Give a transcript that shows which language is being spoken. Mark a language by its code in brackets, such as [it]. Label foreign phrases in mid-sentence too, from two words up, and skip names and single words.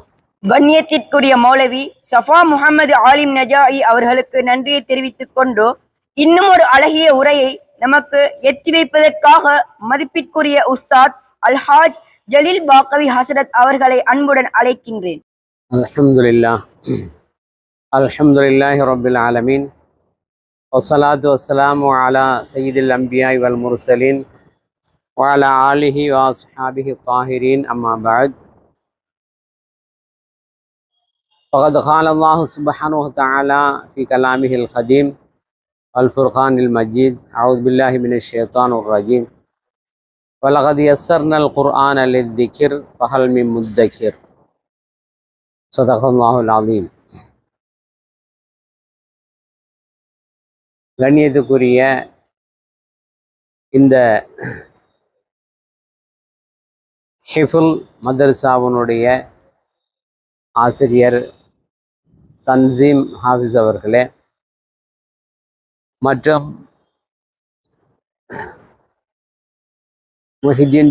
[ta] கண்ணியத்திற்குரிய மௌலவி சஃபா முஹம்மது ஆலிம் நஜாயி அவர்களுக்கு நன்றியை தெரிவித்துக் கொண்டு இன்னும் ஒரு அழகிய உரையை நமக்கு எத்தி வைப்பதற்காக மதிப்பிற்குரிய உஸ்தாத் அல்ஹாஜ் ஜலீல் பாக்கவி ஹசரத் அவர்களை அன்புடன் அழைக்கின்றேன். [ar] الحمد لله رب العالمين والصلاة والسلام على سيد الأنبياء والمرسلين وعلى آله وأصحابه الطاهرين أما بعد. فقد قال الله سبحانه وتعالى في كلامه القديم والفرقان المجيد أعوذ بالله من الشيطان الرجيم وَلَقَدْ يَسَّرْنَا الْقُرْآنَ لِلذِّكْرِ فَهَلْ مِن مُدَّكِرٍ. صدق الله العظيم. [ta] கண்ணியத்துக்குரிய இந்த ஹிஃபுல் மதரசாவினுடைய ஆசிரியர் தன்சீம் ஹாஃபிஸ் அவர்களே மற்றும் முஹிதீன்